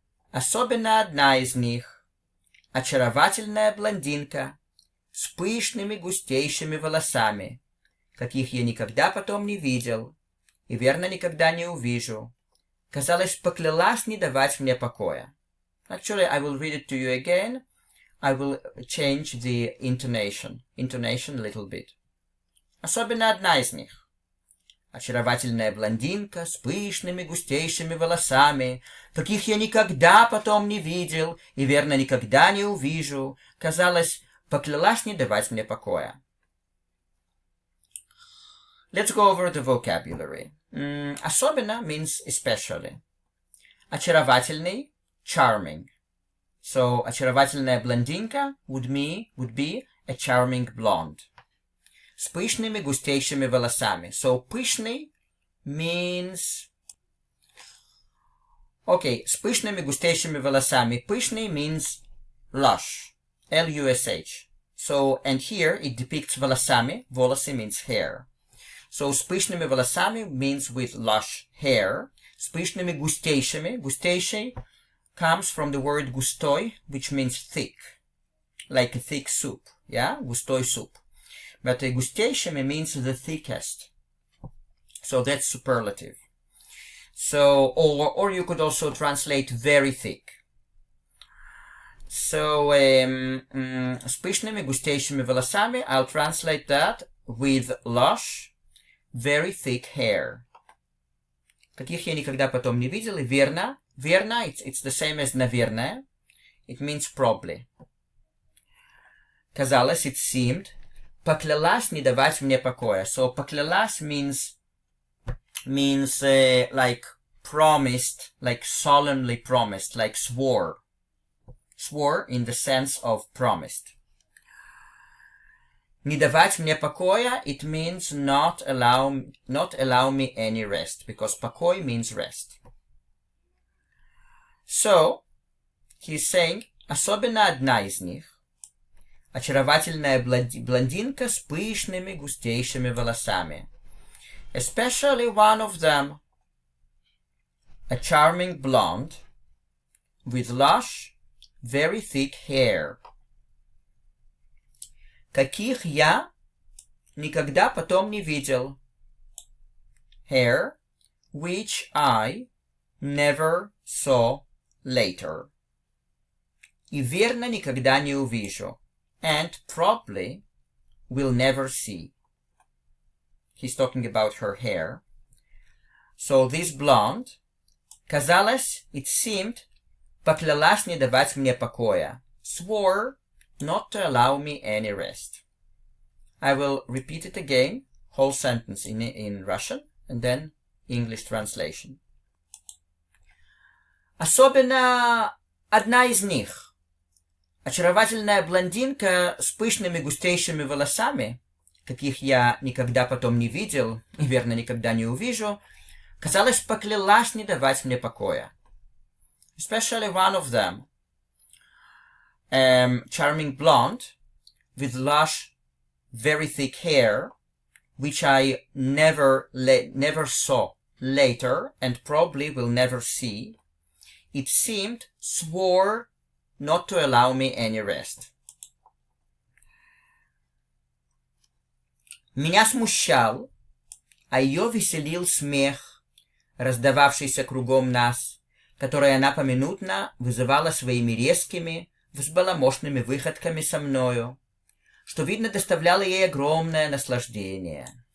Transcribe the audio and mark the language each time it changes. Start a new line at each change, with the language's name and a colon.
Russian: Особенно одна из них, очаровательная блондинка с пышными густейшими волосами, каких я никогда потом не видел и, верно, никогда не увижу, казалось, поклялась не давать мне покоя.
English: Actually, I will read it to you again. I will change the intonation a little bit.
Russian: Особенно одна из них. Очаровательная блондинка с пышными густейшими волосами, каких я никогда потом не видел и, верно, никогда не увижу, казалось, поклялась не давать мне покоя.
English: Let's go over the vocabulary. Особенно means especially. Очаровательный, charming. So,
Russian: очаровательная блондинка
English: would be a charming blonde.
Russian: С пышными густейшими волосами.
English: So, пышный means...
Russian: Okay, с пышными густейшими волосами.
English: Пышный means lush. L-U-S-H. So, and here it depicts волосами. Волосы means hair. So,
Russian: с пышными волосами
English: means with lush hair.
Russian: С пышными густейшими.
English: Густейший comes from the word густой, which means thick. Like a thick soup. Yeah? Густой soup. But густейшими means the thickest. So that's superlative. So, or you could also translate very thick. So,
Russian: с пышными густейшими волосами,
English: I'll translate that with lush, very thick hair.
Russian: Каких я никогда потом не видел, и верно.
English: Верно, it's the same as наверное. It means probably. Казалось, it seemed.
Russian: Поклялась не давать мне покоя.
English: So, поклялась means like promised, like solemnly promised, like swore. Swore in the sense of promised.
Russian: Не давать мне покоя,
English: it means not allow me any rest, because покой means rest. So, he's saying,
Russian: особенно одна из них, очаровательная блондинка с пышными густейшими волосами.
English: Especially one of them, a charming blonde with lush, very thick hair.
Russian: Каких я никогда потом не видел.
English: Hair, which I never saw later.
Russian: И верно никогда не увижу.
English: And probably will never see. He's talking about her hair. So this blonde,
Russian: казалось,
English: it seemed,
Russian: поклялась не давать мне покоя.
English: Swore not to allow me any rest. I will repeat it again, whole sentence in Russian, and then English translation.
Russian: Особенно одна из них, очаровательная блондинка с пышными густейшими волосами, каких я никогда потом не видел и, верно, никогда не увижу, казалось, поклялась не давать мне покоя.
English: Especially one of them, charming blonde with lush, very thick hair, which I never saw later and probably will never see. It seemed, swore not to allow me any rest.
Russian: Меня смущал, а ее веселил смех, раздававшийся кругом нас, который она поминутно вызывала своими резкими, взбаламошными выходками со мною, что, видно, доставляло ей огромное наслаждение.